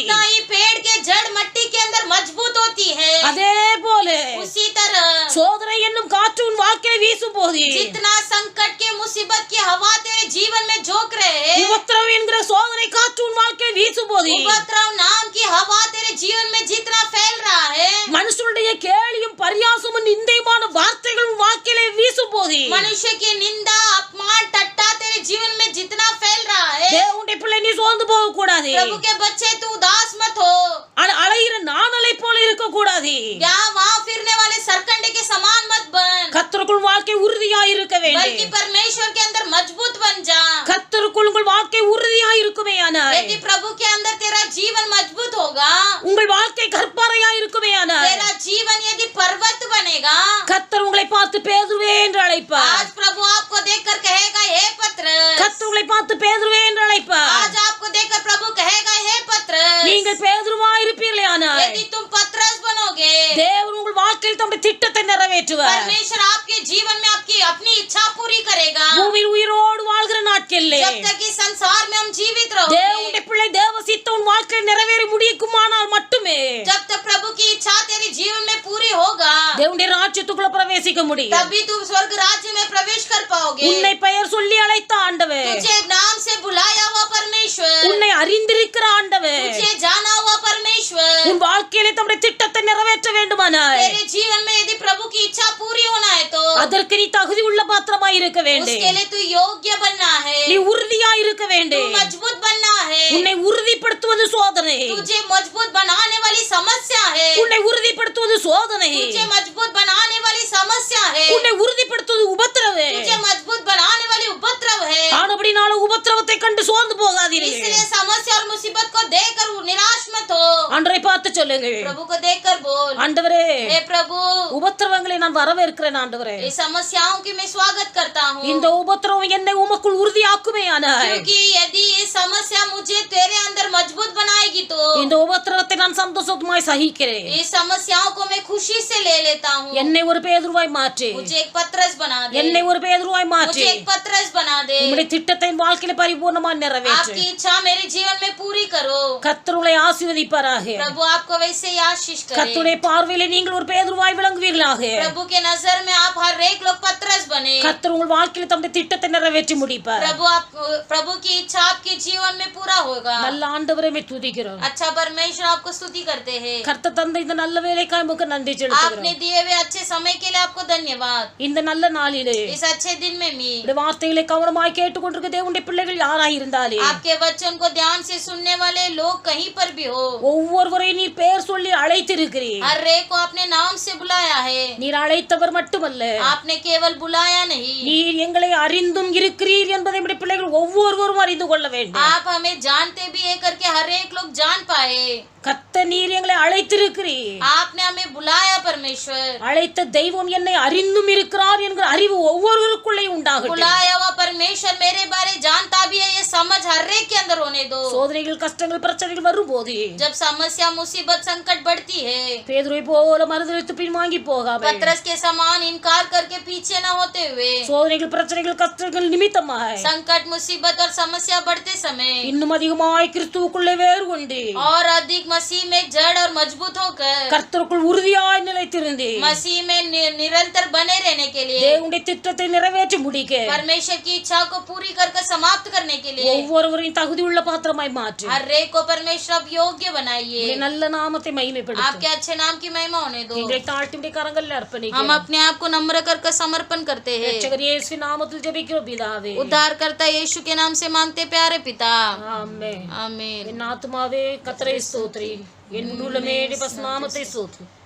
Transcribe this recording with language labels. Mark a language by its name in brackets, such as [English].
[Hindi] उतना ही पेड़ के जड़ मट्टी के अंदर मजबूत होती है। [Tamil] அதே போல [Hindi] उसी तरह [Tamil] சோதனை என்னும் காற்று உன் வாழ்க்கையில வீசும் போது, [Hindi] जितना संकट के मुसीबत की हवा तेरे जीवन में झोंक रहे हैं, [Tamil] உபத்திரவம் என்கிற சோதனை காற்று உன் வாழ்க்கையில வீசும் போது, [Hindi] उपद्रव नाम की हवा तेरे जीवन में जितना फैल रहा है, [Tamil] மனுஷனுடைய கேலியும் பரியாசமும் நிந்தையுமான வார்த்தைகள் உன் வாழ்க்கையில வீசும் போது, [Hindi] मनुष्य की निंदा अपमान टट्टा तेरे जीवन में जितना फैल रहा है, [Tamil] தேவனுடைய பிள்ளை நீ சோர்ந்து போக கூடாது. [Hindi] प्रभु के बच्चे तू उदास मत हो, [Tamil] அலைகிற நாணலை போல இருக்க கூடாது. [Hindi] यहाँ वहाँ फिरने वाले सरकंडे के समान मत बन, [Tamil] கர்த்தருக்குள் வாழ்க்கை உறுதியாய் இருக்க [Hindi] बल्कि [Tamil] வேண்டும். [Hindi] परमेश्वर के अंदर मजबूत बन जा। [Tamil] கர்த்தருக்குள் உங்கள் வாழ்க்கை உறுதியாய் இருக்குமேயானால், [Hindi] यदि प्रभु के अंदर तेरा जीवन मजबूत होगा, [Tamil] உங்கள் வாழ்க்கை கற்பாறையாய் இருக்குமேயானால், [Hindi] तेरा जीवन यदि पर्वत बनेगा, [Tamil] கர்த்தர் உங்களை பார்த்து பேதுருவே என்று அழைப்பார். [Hindi] आज प्रभु आपको देखकर कहेगा हे पतरस, [Tamil] கர்த்தர் உங்களை பார்த்து பேதுருவே என்று அழைப்பார். [Hindi] आज आपको देखकर प्रभु कहेगा हे पतरस, [Tamil] நீங்கள் பேதுருவாய் இருப்பீர்களேயானால், [Hindi] यदि तुम पतरस बनोगे, [Tamil] தேவன் உங்கள் வாழ்க்கையில் தம்முடைய திட்டத்தை நிறைவேற்றுவார். [Hindi] परमेश्वर आपके जीवन में आपकी अपनी इच्छा पूरी करेगा। [Tamil] பூமியில் உயிரோடு வாழ்கிற நாட்களிலே [Hindi] जब तक इस संसार में हम जीवित [Tamil] தேவனுடைய [Hindi] रहोगे, [Tamil] பிள்ளை தேவ சித்தம் உன் வாழ்க்கையில் நிறைவேற முடியுமானால் மட்டுமே [Hindi] जब तक प्रभु की इच्छा तेरे जीवन में पूरी होगा, [Tamil] தேவனுடைய ராஜ்யத்துக்குள்ள பிரவேசிக்க முடியும். [Hindi] तभी तुम स्वर्ग राज्य में प्रवेश कर पाओगे। [Tamil] உன்னை பெயர் சொல்லி அழைத்த ஆண்டவர், [Hindi] तुझे नाम से बुलाया हुआ परमेश्वर, [Tamil] உன்னை அறிந்திருக்கிற ஆண்டவர் [Hindi] तुझे जाना हुआ परमेश्वर, [Tamil] உன் வாழ்க்கையிலே தம்முடைய திட்டத்தை நிறைவேற்ற வேண்டுமானால் [Hindi] तेरे जीवन में यदि प्रभु की इच्छा पूरी होना है तो [Tamil] அதற்கு நீ தகுதி உள்ள பாத்திரமாய் இருக்க வேண்டும். [Hindi] उसके लिए तू योग्य बनना है, [Tamil] நீ உறுதியாய் இருக்க [Hindi] तू [Tamil] வேண்டும். [Hindi] मजबूत बनना है। [Tamil] உன்னை உறுதிப்படுத்துவது சோதனை, [Hindi] तुझे मजबूत बनाने वाली समस्या है, [Tamil] உன்னை உறுதிப்படுத்துவது சோதனை, [Hindi] तुझे मजबूत बनाने वाली समस्या है, [Tamil] உன்னை உறுதிப்படுத்துவது உபத்திரவு. [Hindi] तुझे मजबूत बनाने वाली उपद्रव है। [Tamil] ஆனபடினால உபத்திரவத்தை கண்டு சோர்ந்து போகாதீர்கள். [Hindi] इसलिए समस्या और मुसीबत को देखकर निराश मत हो, [Tamil] ஆண்டவரை பார்த்து சொல்லுங்கள், [Hindi] प्रभु को देखकर बोल [Tamil] ஆண்டவரே [Hindi] हे प्रभु, [Tamil] உபத்திரவங்களை நான் வரவேற்கிறேன். ஆண்டவரே [Hindi] इस समस्याओं की मैं स्वागत करता हूँ, [Tamil] இந்த உபத்திரவம் என்னை உமக்குள் உறுதியாக்குமேயானால், [Hindi] क्योंकि यदि ये समस्या मुझे तेरे अंदर मजबूत बनाएगी तो [Tamil] இந்த உபத்திரவத்தை நான் சந்தோஷமாய் சகிக்கிறேன். [Hindi] इस समस्याओं को मैं खुशी से ले लेता हूँ। [Tamil] என்னை ஒரு பேதுருவாய் மாற்று, [Hindi] मुझे एक पतरस बना दे, [Tamil] என்னை ஒரு பேதுருவாய் மாற்று. [Hindi] मुझे एक पतरस बना दे, [Tamil] உம்முடைய திட்டத்தை என் வாழ்க்கையில பரிபூர்ணமாய் நிறைவேற்று. [Hindi] आपकी इच्छा मेरे जीवन में पूरी करो। [Tamil] கர்த்தர் உங்களை ஆசீர்வதிப்பாராக. [Hindi] प्रभु आपको वैसे ही आशीष करे। [Tamil] கர்த்தருடைய பார்வையிலே நீங்கள் ஒரு பேதுருவாய் விளங்குவீர்களாக. [Hindi] प्रभु के नजर में आप हर एक लोग पतरस बने। [Tamil] கர்த்தர் உங்கள் வாழ்க்கையில் தம்முடைய திட்டத்தை நிறைவேற்றி முடிப்பார். [Hindi] प्रभु की इच्छा आपके जीवन में पूरा होगा। [Tamil] நல்ல ஆண்டவரை மே துதிக்கிறோம். [Hindi] अच्छा परमेश्वर आपको स्तुति करते हैं। [Tamil] கர்த்தர் தந்த இந்த நல்ல வேலைக்காய் உமக்கு நன்றி செலுத்துகிறோம். [Hindi] आपने दिए हुए अच्छे समय के लिए आपको धन्यवाद। [Tamil] இந்த நல்ல நாளிலே [Hindi] इस अच्छे दिन में [Tamil] உம்முடைய வார்த்தைகளை கவனமாய் கேட்டுக்கொண்டிருக்கிற தேவனுடைய பிள்ளைகள் யாராய் இருந்தாலே [Hindi] आपके वचन को ध्यान से सुनने वाले लोग कहीं पर भी हो, [Tamil] ஒவ்வொருவரையும் நீர் பெயர் சொல்லி அழைத்திருக்கிறீர். [Hindi] हर एक को आपने नाम से बुलाया है। [Tamil] நீர் அழைத்தவர் மட்டுமல்ல, [Hindi] आपने केवल बुलाया नहीं, [Tamil] நீர் எங்களை அறிந்தும் இருக்கிறீர் என்பதை நம்முடைய பிள்ளைகள் ஒவ்வொருவரும் அறிந்து கொள்ள வேண்டும். [Hindi] आप हमें जानते भी है करके हर एक लोग जान पाए। [Tamil] கர்த்தர் நீர் எங்களை அழைத்திருக்கிறீர். [Hindi] आपने हमें बुलाया परमेश्वर। [Tamil] அழைத்த தெய்வம் என்னை அறிந்தும் இருக்கிறார் என்கிற அறிவு ஒவ்வொருவருக்குள்ளே உண்டாகட்டும். [Hindi] बुलाया हुआ परमेश्वर मेरे बारे जानता भी है, ये समझ हर एक के अंदर होने दो। [Tamil] சோதனைகள் கஷ்டங்கள் பிரச்சனைகள் வரும்போது [Hindi] जब समस्या मुसीबत संकट बढ़ती है, [Tamil] பேதுருவை போல மறுதலித்து பின்வாங்கி போகாமல் [Hindi] पतरस के समान इनकार करके पीछे न होते हुए, [Tamil] சோதனைகள் பிரச்சனைகள் கஷ்டங்கள் நிமித்தமாய் [Hindi] संकट मुसीबत और समस्या बढ़ते समय [Tamil] இன்னும் அதிகமாய் கிறிஸ்துவுக்குள்ளே வேறு கொண்டு [Hindi] और अधिक मसीह में जड़ और मजबूत होकर [Tamil] கர்த்தருக்குள் உறுதியாய் நிலைத்திருந்து [Hindi] मसीह में निरंतर बने रहने के लिए, [Tamil] தேவனுடைய திட்டத்தை நிறைவேற்றி முடிக்க [Hindi] परमेश्वर की इच्छा को पूरी करके समाप्त करने के लिए [Tamil] ஒவ்வொருவரையும் தகுதி உள்ள பாத்திரமாய் மாற்று. [Hindi] हर एक को परमेश्वर अब योग्य बनाइए। [Tamil] உம்முடைய நல்ல நாமத்தை மகிமைப்படுத்து. [Hindi] आपके अच्छे नाम की महिमा होने दो। [Tamil] எங்களை தாழ்த்தி உம்முடைய கரங்களில் [Hindi] हम [Tamil] அர்ப்பணிக்கிறோம். [Hindi] अपने आप को नम्र कर समर्पण करते हैं। [Tamil] இரட்சகர் இயேசு நாமத்தில் ஜெபிக்கிறோம் பிதாவே. [Hindi] उद्धारकर्ता यीशु के नाम से मांगते प्यारे पिता, [Tamil] ஆமென். [Hindi] आमीन। [Tamil] என் ஆத்துமாவே கர்த்தரை ஸ்தோத்திரி, என் உள்ளமே பரிசுநாமத்தை ஸ்தோத்திரி.